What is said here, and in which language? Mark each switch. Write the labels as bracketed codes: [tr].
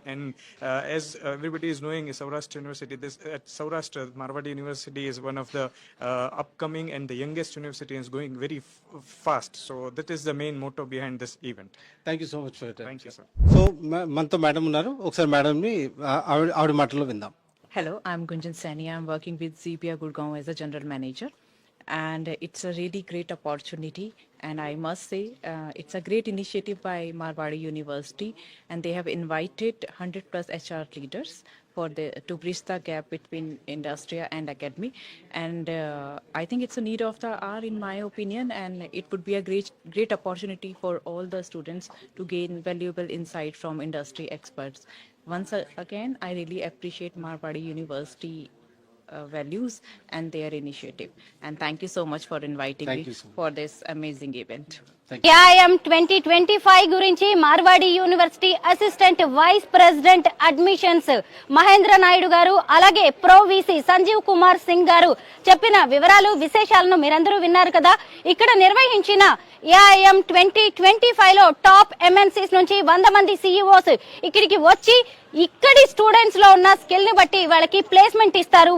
[en] And as everybody is knowing, Saurashtra University, at Saurashtra, Marwadi University is one of the upcoming and the youngest university, and is going very fast. So that is the main motto behind this event. Thank you so much for Thank you, sir. [te] So మనతో madam ఉన్నారు, ఒకసారి మేడంని ఆవిడ మాటలో విందాం. [en] Hello, I'm Gunjan Sani. I'm working with ZPA Gurgaon as a general manager, and it's a really great opportunity. And I must say, it's a great initiative by Marwadi University, and they have invited 100 plus HR leaders to bridge the gap between industry and academy. And I think it's a need of the hour, in my opinion, and it would be a great opportunity for all the students to gain valuable insight from industry experts. Once again, I really appreciate Marwadi University values and their initiative. And thank you so much for inviting Thank me you so much. for this amazing event. [te] AIM 2025 గురించి Marwadi university assistant vice president admissions Mahindra Naidu గారు, అలాగే pro VC Sanjeev Kumar Singh గారు చెప్పిన వివరాలు, విశేషాలను మీరందరూ విన్నారు కదా. ఇక్కడ నిర్వహించిన ఏఐఎం 2025 లో టాప్ ఎంఎన్సీస్ నుంచి 100 మంది సిఇఓస్ ఇక్కడికి వచ్చి ఇక్కడి స్టూడెంట్స్ లో ఉన్న స్కిల్ ని బట్టి వాళ్ళకి ప్లేస్మెంట్ ఇస్తారు.